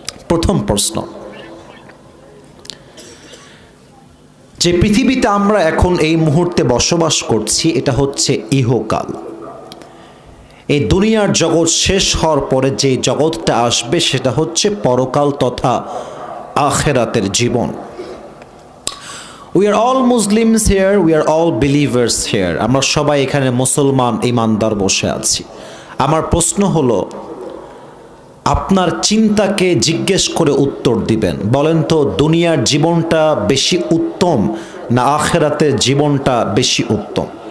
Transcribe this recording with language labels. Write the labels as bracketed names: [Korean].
[Bangla] প্রথম প্রশ্ন, যে পৃথিবীতে আমরা এখন এই মুহূর্তে বসবাস করছি এটা হচ্ছে ইহকাল। এই দুনিয়ার জগৎ শেষ হওয়ার পরে যে জগৎটা আসবে সেটা হচ্ছে পরকাল তথা আখিরাতের জীবন। [English] We are all Muslims here, we are all believers here. [Bangla] আমরা সবাই এখানে মুসলমান ইমানদার বসে আছি। আমার প্রশ্ন হলো, আপনার চিন্তাকে জিজ্ঞেস করে উত্তর দিবেন। বলেন তো, দুনিয়ার জীবনটা বেশি উত্তম না আখিরাতের জীবনটা বেশি উত্তম?